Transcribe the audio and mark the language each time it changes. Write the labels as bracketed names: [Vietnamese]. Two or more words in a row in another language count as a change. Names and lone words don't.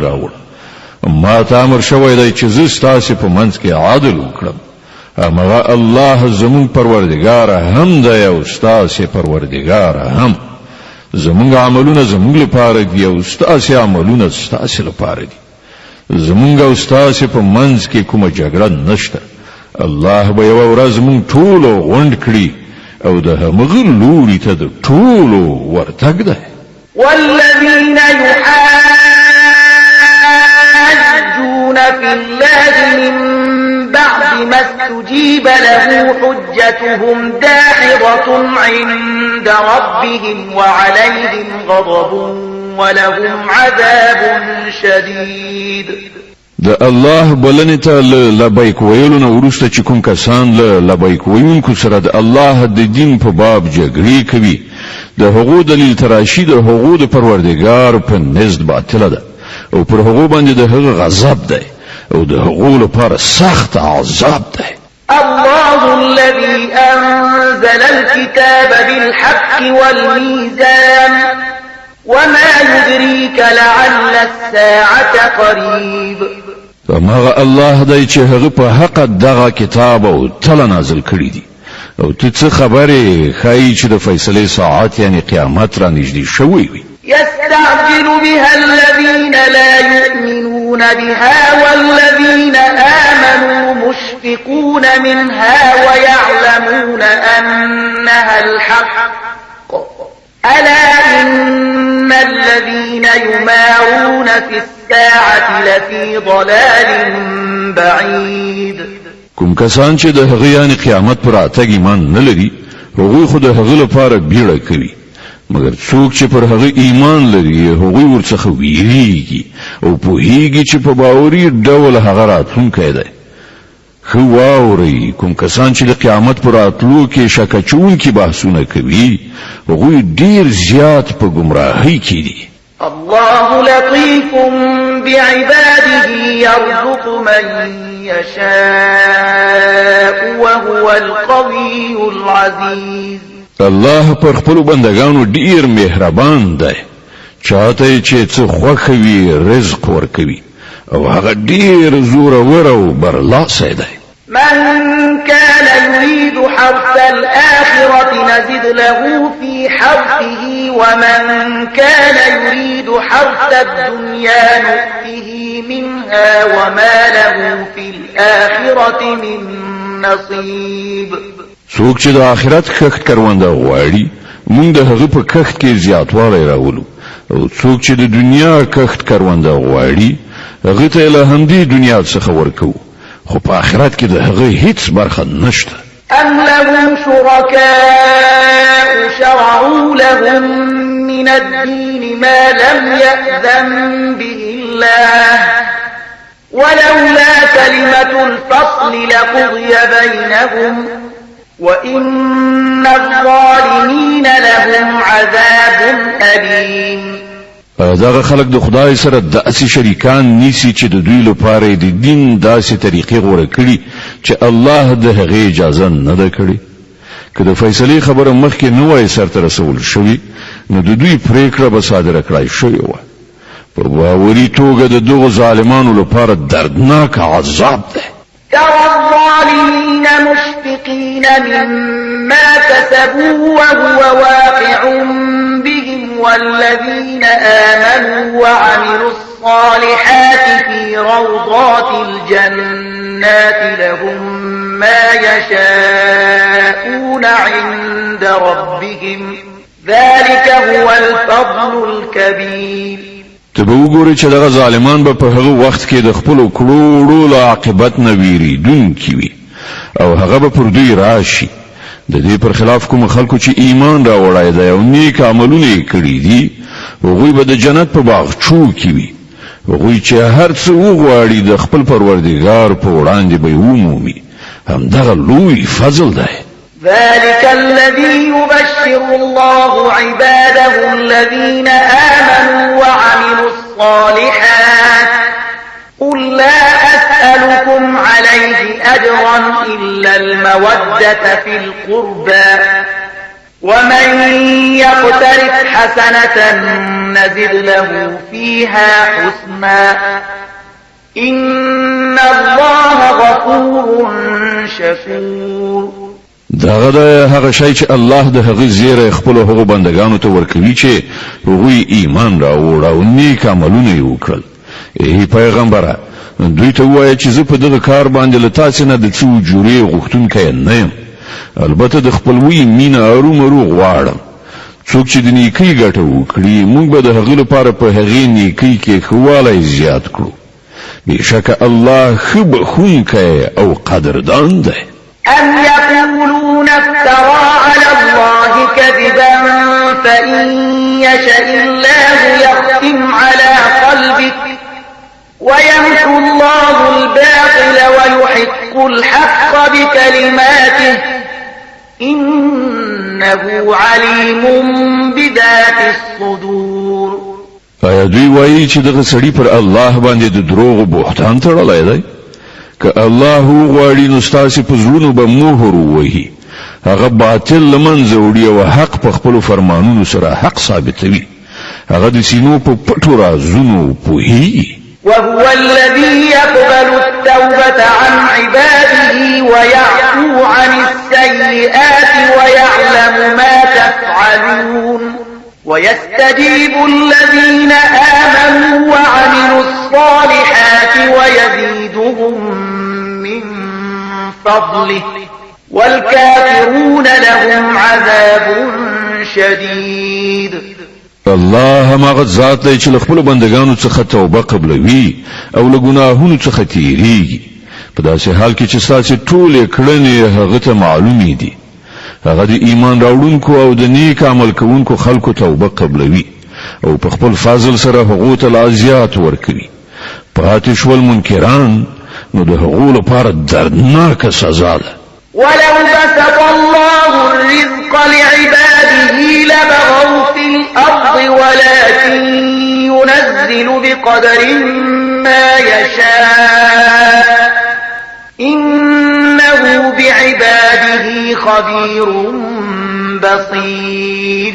[Pashto] راوړ ما ته امر شوی دی چې زه ستاسو په منځ کې عادل وکړم اما الله زمون پروردگار هم دی او ستاسو پروردگار هم زمونږ عملونه زمونږ لپاره دي او ستاسو عملونه ستاسو لپاره دي زمونږ او ستاسو په منځ کې کومه جګړه نشته الله به یو ورځ مونږ ټول غونډ کړي او ده همغه لوري ته د ټولو ورتګ ده [Arabic] والذين يحاجون في الله من بعد ما استجيب له حجتهم داحضة عند ربهم وعليهم غضب ولهم عذاب شديد [Pashto] د الله بلنه ته لبیک ویلو نو ورسته چې کوم کسان لبیک ویونکو سره د الله د دین په باب جګړې کوي د هغو دلیل تراشی د هغو د پروردگار په نزد باطله ده او پر هغو باندې د هغه غضب ده او د هغو لپاره سخت عذاب ده. [Arabic] الله الذي أنزل الكتاب بالحق والميزان وما يدريك لعل الساعة قريب. [Pashto] فمغه الله دی چې هغه په حق دغه کتاب او تل نازل کړی دی او ته څه خبره خای چې د فیصله ساعت یعنی قیامت را نږدې شوی وي. [Arabic] يستعجل بها الذين لا يؤمنون بها والذين آمنوا مشفقون منها ويعلمون أنها الحق ألا إن الذين يمارون في الساعة لفي ضلال بعيد. [Pashto] کوم کسان چې د هغه یعنی قیامت پر اتګ ایمان نه لري هغوی خو د هغه لپاره بیړه کوي مگر څوک چې پر هغه ایمان لري هغوی ورڅخه ویریږي او پوهیږي چې په باوري ډول هغه راتلونکی دی. خو واوري کوم کسان چې د قیامت پر راتلو کې شک اچونکي بحثونه کوي هغوی ډیر زیات په گمراهۍ کې دي. [Arabic] الله لطيف بعباده يرزق من يشاء وهو القوي العزيز. [Pashto] الله پر خپل بندگانو ډیر مهربان دی چاته چې څه خوښوي رزق ورکوي او هغه ډیر زور او برلاسه دی. [Arabic] من كان يريد حرث الآخرة نزد له في حرثه ومن كان يريد حرث الدنيا نؤته منها وما له في الآخرة من نصيب. [Pashto] څوک چې د آخرت کښت کرونده غواړي موږ د هغه په کښت کې زیاتوالی راولو او څوک چې د دنیا کښت کرونده غواړي هغه ته له همدې دنیا څخه ورکو خو په آخرت کې د هغه هیڅ برخه نشته. [Arabic] أم لهم شركاء شرعوا لهم من الدين ما لم يأذن به الله ولولا كلمة الفصل لقضي بينهم وإن الظالمين لهم عذاب أليم. [Pashto] دغه خلق د خدای سره داسې شریکان نیسی چې د دوی لپاره د دین داسې طریقې غوړه کړي چې الله د هغې اجازه نه ده کړې. که د فیصلې خبره مخکې نه وای سرته رسول شوي نو د دوی پریکړه به صادره کړای شوې وه. په باوري توګه د دغو ظالمانو لپاره دردناک عذاب ده. [Arabic] ترى الظالمين مشفقين مما كسبوا وهو واقع بهم والذين آمنوا وعملوا الصالحات في روضات الجنات لهم ما يشاءون عند ربهم ذلك هو الفضل الكبير. [Pashto] تبه وګورئ چې دغه ظالمان به په هغه وخت کې د خپل کړوړو له عاقبت نه ویریدونکي وي او هغه به پر دوی راشي. د دې پر خلاف کوم خلکو چې ایمان راوړی دی او نیک عملونه یې کړي دي هغوی به د جنت په باغچو کې وي. هغوی چې هر څه وغواړي د خپل پروردګار په وړاندې به یې ومومي. همدغه لوی فضل دی. [Arabic] ذلك الذي يبشر الله عباده الذين آمنوا وعملوا الصالحات قل لا أسألكم عليه أجرا إلا المودة في القربى ومن يقترف حسنة نزد له فيها حسنا إن الله غفور شكور. [Pashto] دغه هغه شی چې الله د هغه زیره خپل هغه بندگانو ته ورکوي چې هغوی ایمان راوړ او نیک عملونه یې وکړل. ای پیغمبره دوی ته وایي چې زه په دغه کار باندې له تاسو نه د څو جوړې غوښتونکی نه یم. البته د خپلوي مینه ارومرو غواړم. څوک چې د نیکۍ ګټه وکړي موږ به د هغه لپاره په هغې نیکۍ کې ښهوالی زیات کړو. بېشکه الله ښه بخښونکی او قدردان دی. [Arabic] أم يقولون افترى على الله كذبا فإن يشاء الله يختم على قلبك ويمحو الله الباطل ويحق الحق بكلماته إنه عليم بذات الصدور. [Pashto] آیا دوی وایي چې دغه سړی پر الله باندې د دروغ بهتان تړلی دی؟ که الله وغواړي نو ستاسې په زړونو به مهر ووهي، هغه باطل له منځه وړي او حق په خپلو فرمانونو سره حق ثابتوي. هغه د سینو په پټو رازونو پوهیږي. [Arabic] وهو الذي يقبل التوبة عن عباده ويعفو عن السيئات ويعلم ما تفعلون ويستجيب الذين آمنوا وعملوا الصالحات ويزيدهم من فضله والكافرون لهم عذاب شديد. [Pashto] الله هغه ذات دی چې له خپلو بندګانو څخه توبه قبلوي او له ګناهونو څخه تیریږي. په داسې حال کې چې ستاسې ټولې کړنې هغه ته معلومې دي. هغه د ایمان راوړونکو او د نیک عمل کوونکو خلکو توبه قبلوي او په خپل فضل سره هغو ته لا زیات ورکوي. پاتې شول منکران نو د هغو لپاره دردناکه سزا ده. [Arabic] ولو بسط الله الرزق لعباده لبغوا في الأرض ولكن ينزل بقدر ما يشاء إنه بعباده خبير بصير.